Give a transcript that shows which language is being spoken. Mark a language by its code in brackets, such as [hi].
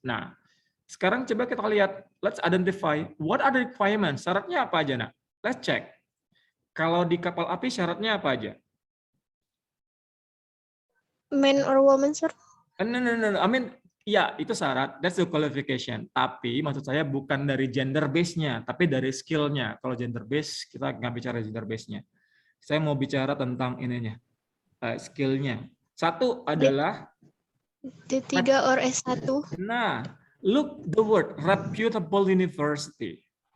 [id] Nah, sekarang coba kita lihat, [en] let's identify what are the requirements. [id] Syaratnya apa aja, nak? [en] Let's check. [id] Kalau di Kapal Api syaratnya apa aja? [en] Man or woman, sir? No. I mean, [id] ya itu syarat. [en] That's the qualification. [id] Tapi maksud saya bukan dari gender base-nya, tapi dari skill-nya. Kalau gender base, kita nggak bicara gender base-nya. Saya mau bicara tentang ininya, skill-nya. Satu adalah [en] D3 or S1? Nah, look the word reputable university.